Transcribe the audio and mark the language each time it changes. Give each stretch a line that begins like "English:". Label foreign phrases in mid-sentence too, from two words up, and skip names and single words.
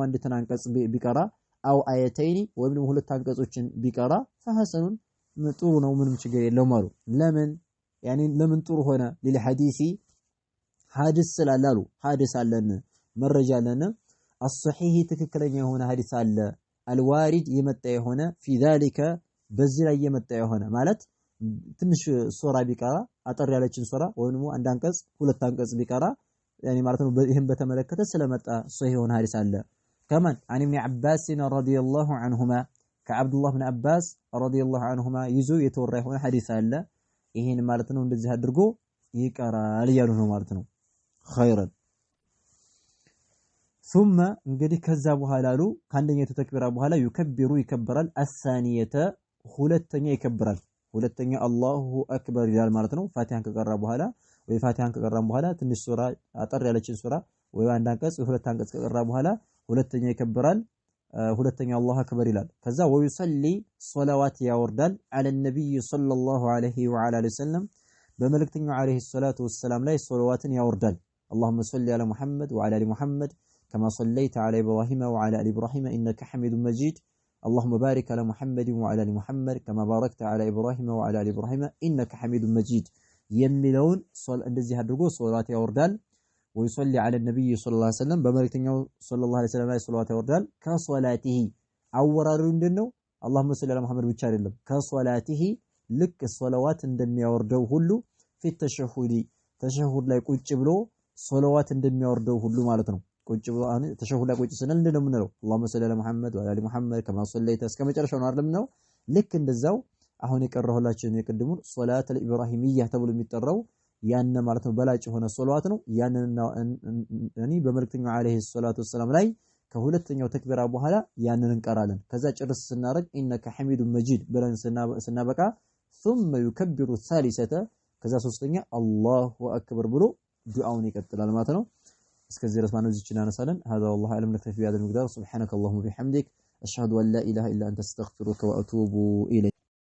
Amharic: አንዲትን አንቀጽ ቢቀራ
Arabic: أو آيتين
Amharic: ወይም ደግሞ ሁለት አንቀጾችን ቢቀራ ፈሐሰኑን ጥሩ ነው ምንም ችግር የለውም አሉ ለምን ያኒ ለምን ጥሩ ሆነ ለሐዲሲ ሐዲስ ስላላሉ ሐዲስ አለን መረጃ አለን الصحيح ትክክለኛ የሆነ ሐዲስ አለ الوارد የመጣ የሆነ
Arabic: في ذلك
Amharic: በዚህ ላይ የመጣ የሆነ ማለት ትንሽ ሱራ ቢቀራ አጠር ያለችን ሱራ ወይም ደግሞ አንድ አንቀጽ ሁለት አንቀጽ ቢቀራ ያኒ ማለት ነው ይሄን በተመለከተ ስለመጣ ሶሂህ የሆነ ሐዲስ አለ
Arabic: كمان عن ابن عباس رضي الله عنهما كعبد الله بن عباس رضي الله عنهما
Amharic: ይዞ የተወራ የሆነ ሐዲስ አለ ይሄን ማለት ነው እንደዚህ አድርጎ ይቀራል ያሉ ነው ማለት ነው خيرا ثم እንግዲህ ከዛ በኋላ አሉ ከአንደኛው ተክቢራ በኋላ ይከብሩ ይከበራል الثانيه ሁለተኛ ይከበራል ሁለተኛ
Arabic: الله أكبر
Amharic: ይላል ማለት ነው ፋቲሃን ከቀራ በኋላ ወይ ፋቲሃን ከቀራም በኋላ ትንሽ ሱራ አጠር ያለችን ሱራ ወይ አንድ አንቀጽ ወይ ሁለት አንቀጽ ከቀራ በኋላ ሁለተኛ ይከበራል ሁለተኛ
Arabic: الله أكبر
Amharic: ይላል ከዛ ወይሰሊ ሶላዋት ያወርዳል አለ ነብይ
Arabic: صلى الله عليه وعلى آله وسلم
Amharic: በመልእክተኛው
Arabic: عليه الصلاة
Amharic: ወሰላም ላይ ሶላዋትን ያወርዳል
Arabic: اللهم صل على محمد وعلى ال محمد كما صليت على ابراهيم وعلى ال ابراهيم انك حميد مجيد اللهم بارك على محمد وعلى ال محمد كما باركت على ابراهيم وعلى ال ابراهيم انك حميد مجيد
Amharic: የሚለውን እንደዚህ አድርጎ ሶላት ያወርዳል
Arabic: ويصلي على النبي صلى الله عليه وسلم
Amharic: በመልእክተኛው
Arabic: صلى الله عليه وسلم
Amharic: ላይ ሶላት ያወርዳል ከሶላቲሂ አወራሩ እንደነው
Arabic: اللهم صل على محمد
Amharic: ብቻ አይደለም ከሶላቲሂ ልክ ሶላዋት እንደሚያወርደው ሁሉ
Arabic: في التشهد
Amharic: ተሸሁድ ላይ ቁጭ ብሎ ሶላዋት እንደሚያወርደው ሁሉ ማለት ነው ቁጭ ብሎ አሁን ተሸሁድ ላይ ቁጭ ስንል እንደምን ነው
Arabic: اللهم صل على محمد وعلى ال محمد كما صليت
Amharic: እስከ መጨረሻው ነው አይደለም ነው ልክ እንደዛው አሁን የቀረሁላችሁ የቅድሙ ሶላት الابراهيميه ተብሎ የሚጠራው ያን ማለት ነው በላጭ ሆነ ሶላዋት ነው ያንንና እኔ በመልእክተኛው
Arabic: عليه الصلاة والسلام
Amharic: ላይ ከሁለተኛው ተክቢራ በኋላ ያንን እንቀራለን ከዛ ጭርስ ስናረግ
Arabic: إنك حميد مجيد
Amharic: ብለን ስናበቃ
Arabic: ثم يكبر الثالثه
Amharic: ከዛ ሶስተኛ አላሁ አክበር ብሎ ዱዓውን ይቀጥላል ማለት ነው እስከዚህ ድረስ ማነው እዚች እናነሳለን
Arabic: هذا والله اعلم نكتفي بهذا المقدار سبحانك اللهم وبحمدك اشهد ان لا اله الا انت استغفرك واتوب اليك